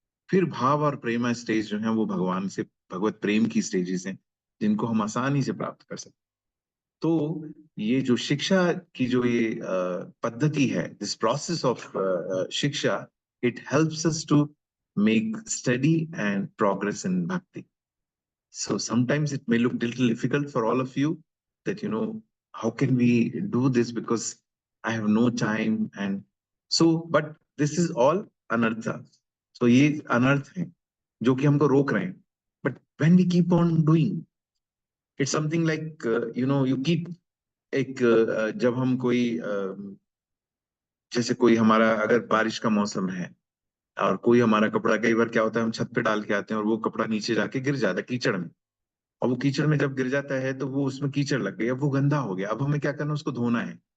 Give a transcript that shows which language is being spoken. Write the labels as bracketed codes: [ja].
[hi] फिर भाव और प्रेम स्टेज जो है वो भगवान से, भगवत प्रेम की स्टेजेस हैं जिनको हम आसानी से प्राप्त कर सकते हैं। तो ये जो शिक्षा की जो ये पद्धति है, [en] This process of shiksha, it helps us to make study and progress in bhakti. So sometimes it may look a little difficult for all of you that, how can we do this because I have no time, and so, but this is all anartha. [hi] So ये अनर्थ है जो कि हमको रोक रहे हैं. [en] But when we keep on doing, it's something like, you keep [hi] एक जब हम कोई जैसे कोई हमारा अगर बारिश का मौसम है और कोई हमारा कपड़ा, कई बार क्या होता है हम छत पे डाल के आते हैं और वो कपड़ा नीचे जाके गिर जाता है कीचड़ में, और वो कीचड़ में जब गिर जाता है तो वो उसमें कीचड़ लग गई, अब वो गंदा हो गया, अब हमें क्या करना, उसको धोना है।